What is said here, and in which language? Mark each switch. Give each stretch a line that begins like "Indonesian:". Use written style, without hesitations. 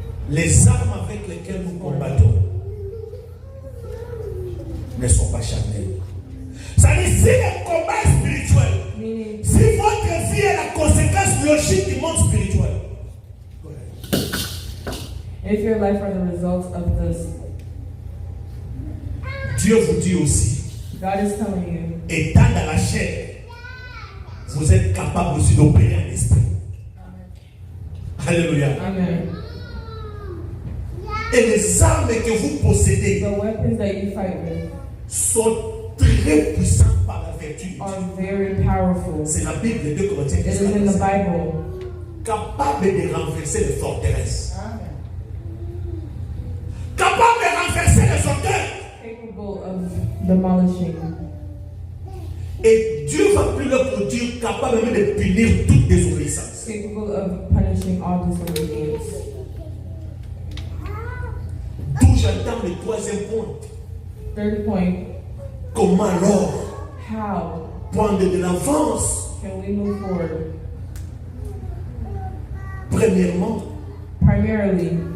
French: Les armes avec lesquelles nous combattons ne sont pas charnelles. Ça dit, si le combat est spirituel,
English: meaning
French: si votre vie est la conséquence logique du monde spirituel,
English: if your life are the results of this,
French: Dieu vous dit aussi,
English: God is telling you,
French: étant dans la chair, vous êtes capable aussi d'opérer en esprit. Alléluia.
English: Amen.
French: Et les armes que vous possédez
English: The weapons that you fight with
French: sont très puissantes par la vertu.
English: are very powerful.
French: C'est la Bible de 2 Corinthiens
English: It
French: qui
English: is in the
French: dit,
English: Bible.
French: capable de renverser les forteresses, capable de renverser les hauteurs.
English: Capable of demolishing.
French: Et Dieu va plus leur produire capable même de punir toute désobéissance.
English: Capable of punishing all disobedience.
French: D'où j'entends le troisième point.
English: Third point,
French: Comment alors
English: how
French: prendre de l'avance?
English: can we move forward?
French: Premièrement,
English: Primarily